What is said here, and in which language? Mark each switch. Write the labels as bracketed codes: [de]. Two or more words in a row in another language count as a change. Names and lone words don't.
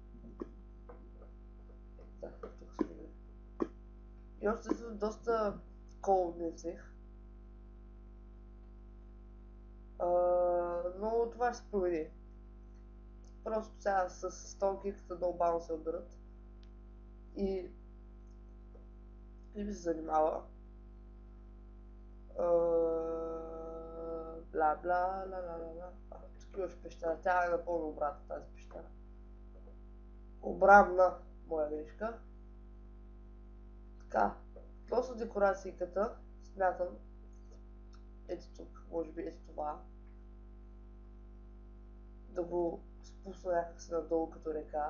[bg] Да, тук сме. И още доста кол не взех. Но това ще се промени. Просто сега с стонките много бавно се отберат. И ми се занимава. Бла бла ла ла ла ла. Тук имаш пещера. Тя е напълно обратна тази пещера. Обратна моя грешка. Така. Относно декорацията, смятам ето тук, може би ето това. Да го спусна някакси надолу като река.